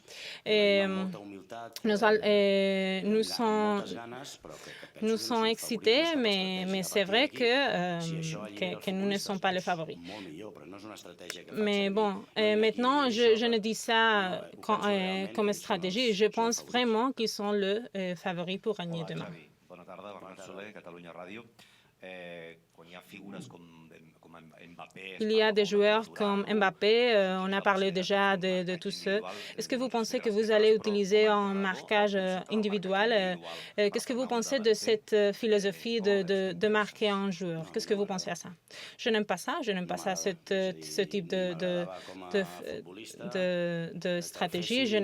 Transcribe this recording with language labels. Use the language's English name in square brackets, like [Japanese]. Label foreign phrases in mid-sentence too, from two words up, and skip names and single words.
[French] Et nous sommes excités, mais c'est vrai que nous ne sommes pas les favoris. Mais bon, maintenant, je ne dis ça comme stratégie. Je pense vraiment qu'ils sont les favoris pour gagner demain. [Catalan] Bona tarda, Bernat Soler, Catalunya Ràdio. Quan hi ha figures com Mbappé... [French] Il y a des joueurs comme Mbappé, on a parlé déjà de tous ceux. Est-ce que vous pensez que vous allez utiliser un marquage individuel? Qu'est-ce que vous pensez de cette philosophie de marquer un joueur? Qu'est-ce que vous pensez à ça? Je n'aime pas ça, ce type de stratégie.